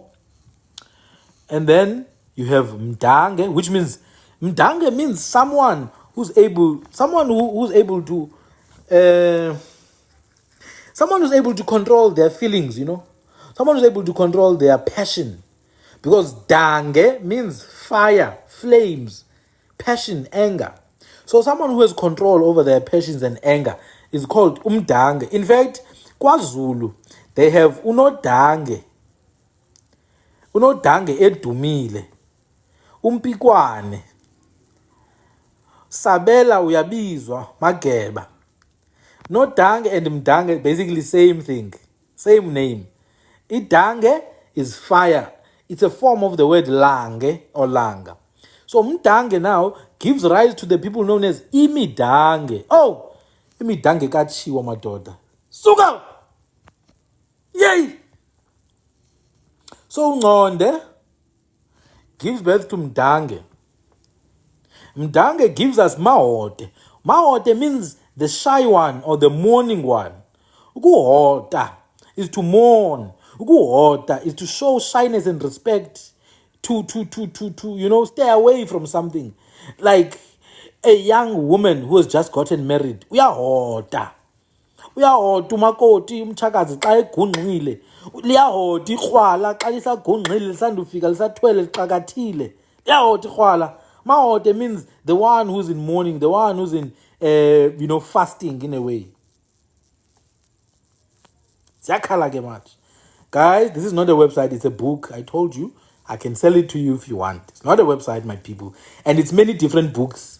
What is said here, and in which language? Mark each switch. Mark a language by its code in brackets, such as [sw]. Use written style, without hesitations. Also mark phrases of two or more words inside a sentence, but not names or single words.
[en] And then you have Mdange, which means Mdange means someone who's able to Someone who's able to control their feelings, Someone who's able to control their passion. Because dange means fire, flames, passion, anger. So someone who has control over their passions and anger is called umdange. In fact, KwaZulu, they have unodange. [zu] Unodange edumile. Umpikwane. Sabela uyabizwa mageba. [en] Nodange and mdange basically same thing, same name. Idange is fire. It's a form of the word lange or langa. So mdange now gives rise to the people known as imidange. [xh] Oh, imidange kachiwa madoda. Suka! Yay! [en] So Ngconde gives birth to mdange. Mdange gives us mahote. Mahote means the shy one or the mourning one. Ukuhota is to mourn. Ukuhota is to show shyness and respect. To stay away from something. Like a young woman who has just gotten married. [xh] Uyahota. Uyahota umakoti umchakazi xa egungqile. Liyahota ikrwala xa lisagungqile lisandufika lisathwele lixakathile. Liyahota ikrwala. [en] Mahote means the one who's in mourning, the one who's in, fasting in a way. Guys, this is not a website, it's a book. I told you, I can sell it to you if you want. It's not a website, my people. And it's many different books.